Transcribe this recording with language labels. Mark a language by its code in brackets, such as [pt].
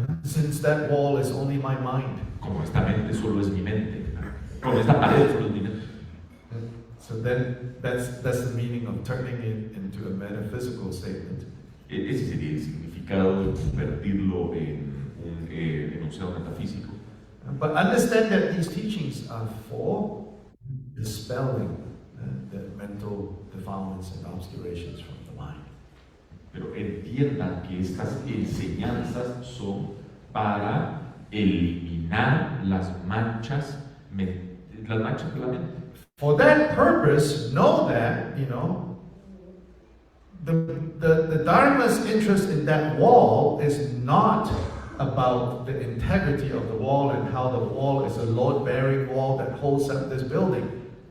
[en] since that wall is only my mind. [es] Como esta mente solo es mi mente, como esta pared solo es mi mente. [en] So then that's the meaning of turning it into a metaphysical statement. [es] Ese sería el significado de convertirlo en un enunciado metafísico. [en] But understand that these teachings are for dispelling the mental defilements and obscurations from the mind. [es] Pero entiendan que estas enseñanzas son para eliminar las manchas de la mente. [en] For that purpose, know that, the Dharma's interest in that wall is not about the integrity of the wall and how the wall is a load-bearing wall that holds up this building.